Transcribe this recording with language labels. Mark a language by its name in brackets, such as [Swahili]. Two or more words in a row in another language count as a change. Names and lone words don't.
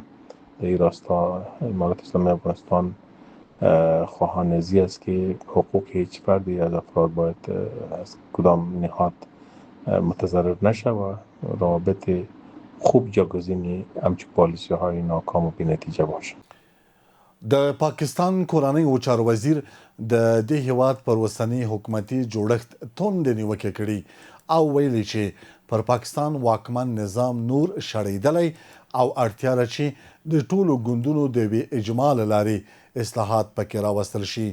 [Persian] در این راستا امارت اسلامی افغانستان خواهان از این است که حقوق هیچ فردی از افراد باید از کدام نهاد متضرر نشه و روابط خوب جاگزینی همچون پالیسی های ناکام و بی‌نتیجه باشه. [Pashto] د پاکستان کورنیو چارو وزیر د دې هیواد پر اوسنی حکومتي جوړښت توندې نیوکې کړي او ویلي چې پر پاکستان واکمن نظام نور شړېدلی او اړتیا ده چې د ټولو ګوندونو د یوې اجماع له لارې اصلاحات پکې راوستل شي.